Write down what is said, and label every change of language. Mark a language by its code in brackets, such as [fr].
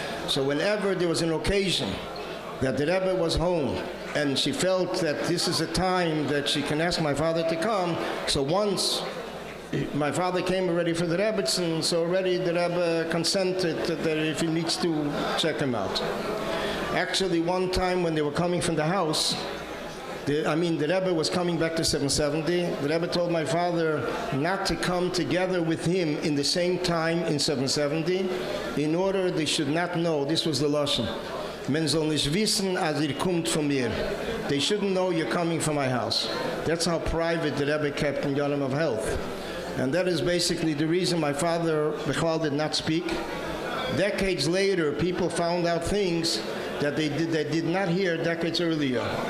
[en] So whenever there was an occasion that the Rebbe was home and she felt that this is a time that she can ask my father to come, so once my father came already for the Rebbetzin, so already the Rebbe consented that if he needs to check him out. Actually, one time when they were coming from the house, the Rebbe was coming back to 770. The Rebbe told my father not to come together with him in the same time in 770 in order they should not know. This was the Lashon. [yi] Men soll nicht wissen, als kommt von mir. [en] They shouldn't know you're coming from my house. That's how private the Rebbe kept in Yonam of Health. And that is basically the reason my father, Bechal, did not speak. Decades later, people found out things that they did not hear decades earlier.